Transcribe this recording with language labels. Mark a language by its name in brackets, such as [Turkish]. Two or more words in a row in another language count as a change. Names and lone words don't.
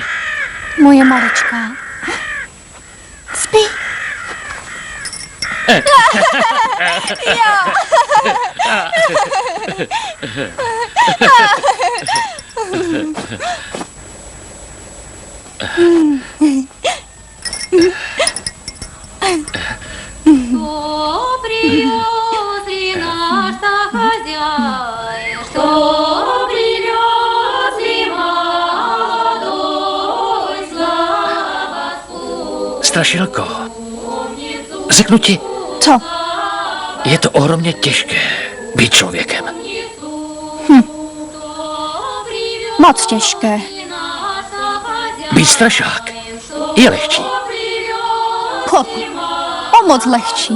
[Czech] Moje maličká. Spí. Jo. [Russian] Что привез ли наш хозяин, что привез ли молодой слабосу. [Czech] Strašilko, řeknu ti, Co? je to ohromně těžké být člověkem. Moc těžké. Být strašák je lehčí, O moc lehčí.